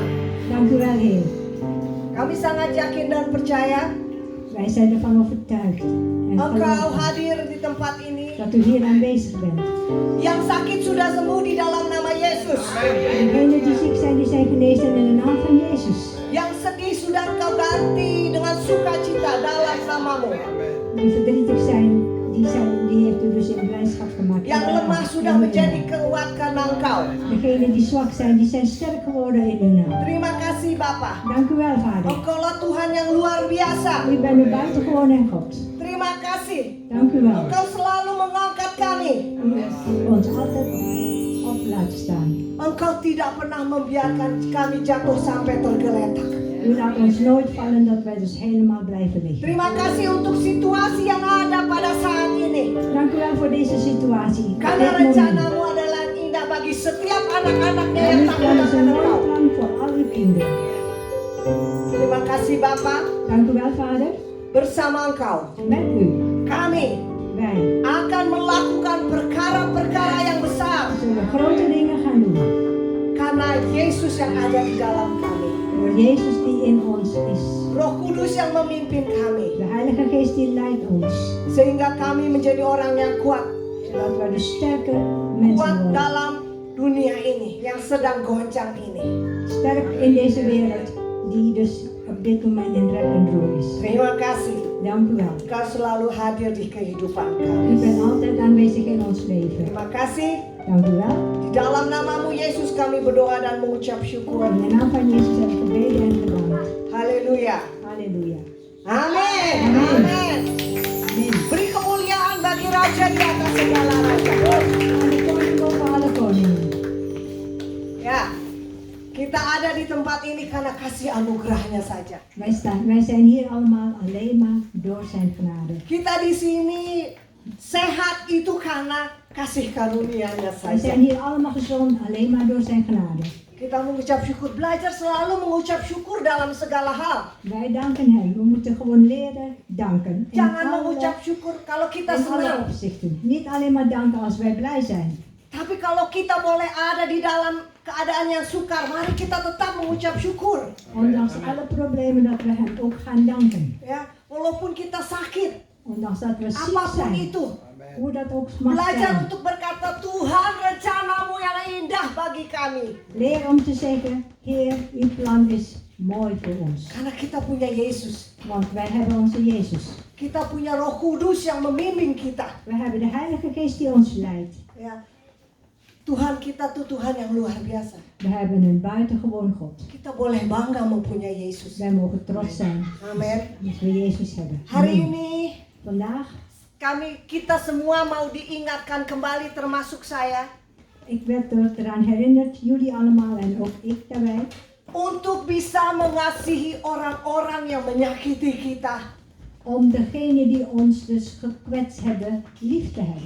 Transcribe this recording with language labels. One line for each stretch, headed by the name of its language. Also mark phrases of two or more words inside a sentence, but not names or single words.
Dutch: Dank u wel, Heer.
Indonesian: Kami sangat yakin dan percaya
Dutch: Wij zijn ervan overtuigd en
Indonesian: Engkau
Dutch: geloven
Indonesian: hadir di tempat ini.
Dutch: dat u hier aanwezig bent.
Indonesian: Yang sakit sudah sembuh di dalam nama Yesus.
Dutch: Degenen die ziek zijn, die zijn genezen in de naam van Jezus.
Indonesian: Yang sedih sudah Engkau ganti dengan sukacita dalam namamu.
Dutch: Die verdrietig zijn, die heeft u dus in blijdschap gemaakt.
Indonesian: Yang lemah sudah menjadi kuat karena Engkau.
Dutch: Degenen die zwak zijn, die zijn sterk geworden in uw naam.
Indonesian: Terima kasih Bapa.
Dutch: Dank u wel, Vader.
Indonesian: Engkaulah Tuhan yang luar biasa.
Dutch: U bent een buitengewoon God.
Indonesian: Terima kasih.
Dutch: Dank u wel.
Indonesian: Engkau selalu mengangkat kami.
Dutch: U ons altijd op laat staan.
Indonesian: Engkau tidak pernah membiarkan kami jatuh sampai tergeletak.
Dutch: U laat ons nooit vallen dat wij dus helemaal blijven liggen.
Indonesian: Terima kasih untuk situasi yang ada pada saat ini.
Dutch: Dank u wel voor deze situatie.
Indonesian: Karena
Dutch: Dit moment.
Indonesian: rencanamu adalah indah bagi setiap anak-anaknya
Dutch: En
Indonesian: yang
Dutch: uw
Indonesian: takut
Dutch: plan is
Indonesian: akan
Dutch: een
Indonesian: Engkau.
Dutch: mooi plan voor al uw kinderen.
Indonesian: Terima kasih Bapa.
Dutch: Dank u wel, Vader.
Indonesian: Bersama Engkau
Dutch: Met u,
Indonesian: kami
Dutch: wij
Indonesian: akan melakukan perkara-perkara yang besar.
Dutch: zullen grote dingen gaan doen.
Indonesian: Karena Yesus yang ada di dalam kami.
Dutch: Door Jezus die in ons is.
Indonesian: Roh Kudus yang memimpin kami.
Dutch: De Heilige Geest die leidt ons.
Indonesian: Sehingga kami menjadi orang yang kuat.
Dutch: Zodat we de sterke mensen
Indonesian: Kuat
Dutch: worden.
Indonesian: dalam dunia ini yang sedang goncang ini.
Dutch: Sterk in deze wereld die dus op dit moment in rep en roer is.
Indonesian: Terima kasih.
Dutch: Dank u wel.
Indonesian: Kau selalu hadir di kehidupan
Dutch: U
Indonesian: kami.
Dutch: bent altijd aanwezig in ons leven.
Indonesian: Terima kasih.
Dutch: Dank u wel.
Indonesian: Di dalam namamu Yesus kami berdoa dan mengucap syukur.
Dutch: In de naam van Jezus heb ik gebeden en gedankt.
Indonesian: Haleluya.
Dutch: Halleluja.
Indonesian: Amin.
Dutch: Amin.
Indonesian: Amin.
Dutch: Amen.
Indonesian: Beri kemuliaan bagi Raja di atas segala raja.
Dutch: Aan de koning boven alle koningen.
Indonesian: Ya, kita ada di tempat ini karena kasih anugerahnya saja.
Dutch: Wij zijn hier allemaal alleen maar door zijn genade.
Indonesian: Kita di sini sehat itu karena kasih karunia-Nya
Dutch: Wij
Indonesian: saja.
Dutch: zijn hier allemaal gezond alleen maar door zijn genade.
Indonesian: Kita mengucap syukur, belajar selalu mengucap syukur dalam segala hal.
Dutch: Wij danken hem. We moeten gewoon leren danken. In
Indonesian: Jangan
Dutch: alle,
Indonesian: mengucap syukur kalau kita
Dutch: in alle
Indonesian: senang.
Dutch: opzichten. Niet alleen maar danken als wij blij zijn.
Indonesian: Tapi kalau kita boleh ada di dalam keadaan yang sukar, mari kita tetap mengucap syukur.
Dutch: Ondanks alle problemen dat we hem ook gaan danken.
Indonesian: Ya, walaupun kita sakit,
Dutch: Ondanks dat we ziek
Indonesian: apapun
Dutch: zijn.
Indonesian: itu,
Dutch: Hoe dat ook mag
Indonesian: belajar
Dutch: zijn.
Indonesian: untuk berkata, Tuhan rencanamu yang indah bagi kami.
Dutch: Leer om te zeggen, Heer, uw plan is mooi voor ons.
Indonesian: Karena kita punya Yesus.
Dutch: Want wij hebben onze Jezus.
Indonesian: Kita punya Roh Kudus yang membimbing kita.
Dutch: We hebben de Heilige Geest die ons leidt.
Indonesian: Ya, Tuhan kita tuh Tuhan yang luar biasa.
Dutch: We hebben een buitengewoon God.
Indonesian: Kita boleh bangga mempunyai Yesus.
Dutch: Wij mogen trots zijn
Indonesian: Amin.
Dutch: dat we Jezus hebben.
Indonesian: Hari
Dutch: Amen.
Indonesian: ini
Dutch: Vandaag,
Indonesian: kita semua mau diingatkan kembali termasuk saya
Dutch: ik werd eraan herinnerd, jullie allemaal en ook ik daarbij.
Indonesian: untuk bisa mengasihi orang-orang yang menyakiti kita.
Dutch: Om degene die ons dus gekwetst hebben, lief te hebben.